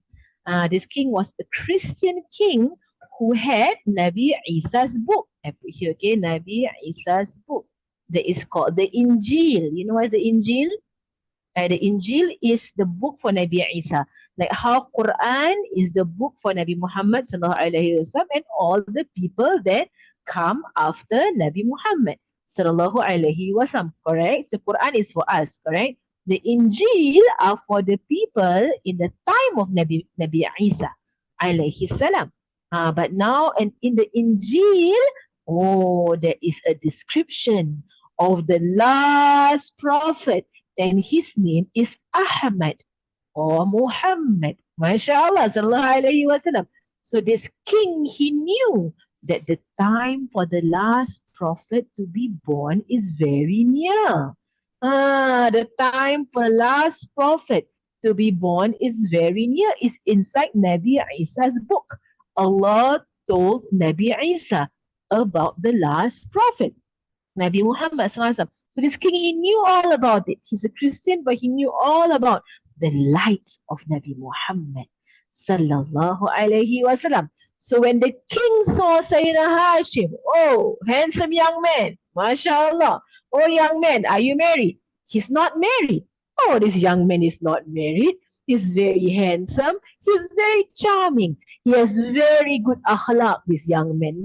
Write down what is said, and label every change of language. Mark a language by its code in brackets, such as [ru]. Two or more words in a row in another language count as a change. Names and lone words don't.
[en] This king was a Christian king who had Nabi Isa's book. I put here, okay, Nabi Isa's book. that is called the Injil. You know what is the Injil? The Injil is the book for Nabi Isa. Like how Quran is the book for Nabi Muhammad [ar] صلى الله عليه وسلم [en] and all the people that come after Nabi Muhammad [ar] صلى الله عليه وسلم. [en] Correct? The Quran is for us. Correct? The Injil are for the people in the time of Nabi Isa [ar] عليه السلام. [en] But now and in the Injil, oh, there is a description of the last prophet, and his name is Ahmad or Muhammad. [ar] ما شاء الله، صلى الله عليه وسلم. [en] So this king, he knew that the time for the last prophet to be born is very near. The time for last prophet to be born is very near. It's inside Nabi Isa's book. Allah told Nabi Isa about the last prophet. Nabi Muhammad SAW. So this king, he knew all about it. He's a Christian, but he knew all about the light of Nabi Muhammad [ar] صلى الله عليه وسلم. [en] So when the king saw Sayyidina Hashim, oh, handsome young man, mashallah. Oh, young man, are you married? He's not married. Oh, this young man is not married. He's very handsome. He's very charming. He has very good akhlaq, this young man.